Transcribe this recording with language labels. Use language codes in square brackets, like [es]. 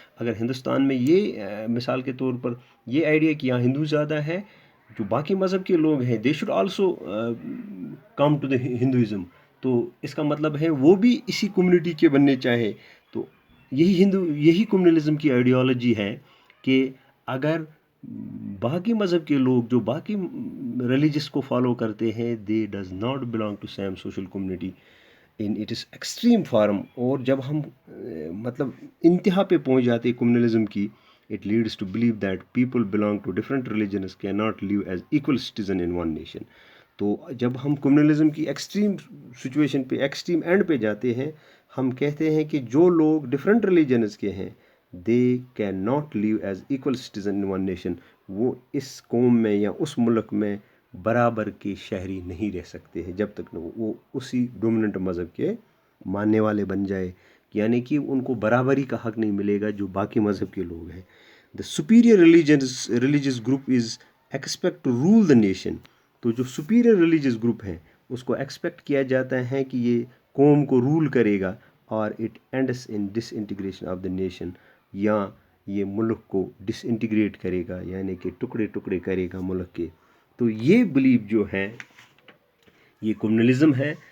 [ur] اگر ہندوستان میں یہ مثال کے طور پر یہ آئیڈیا کہ یہاں ہندو زیادہ ہے، جو باقی مذہب کے لوگ ہیں [en] they should also come to the Hinduism, [ur] تو اس کا مطلب ہے وہ بھی اسی کمیونٹی کے بننے چاہے. تو یہی کمیونلزم کی آئیڈیالوجی ہے کہ اگر باقی مذہب کے لوگ جو باقی ریلیجس کو فالو کرتے ہیں [en] They does not belong to same social community in its extreme form. [ur] اور جب ہم مطلب انتہا پہ پہنچ جاتے ہیں کمیونلزم کی، [en] it leads to believe that people belong to different religions cannot live as equal citizen in one nation. [ur] تو جب ہم کمیونلزم کی ایکسٹریم سچویشن پہ ایکسٹریم اینڈ پہ جاتے ہیں، ہم کہتے ہیں کہ جو لوگ ڈفرینٹ ریلیجنز کے ہیں [en] They can not live as equal citizen in one nation. [ur] وہ اس قوم میں یا اس ملک میں برابر کے شہری نہیں رہ سکتے ہیں جب تک وہ اسی ڈومیننٹ مذہب کے ماننے والے بن جائے، یعنی کہ ان کو برابری کا حق نہیں ملے گا جو باقی مذہب کے لوگ ہیں. [en] The superior religious group is expect to rule the nation. [ur] تو جو [en] superior religious group [ur] ہے اس کو ایکسپیکٹ کیا جاتا ہے کہ یہ قوم کو رول کرے گا، اور [en] it ends in disintegration of the nation، [ur] یا یہ ملک کو ڈس انٹیگریٹ کرے گا، یعنی کہ ٹکڑے ٹکڑے کرے گا ملک کے. تو یہ بلیف جو ہے یہ کمیونلزم ہے.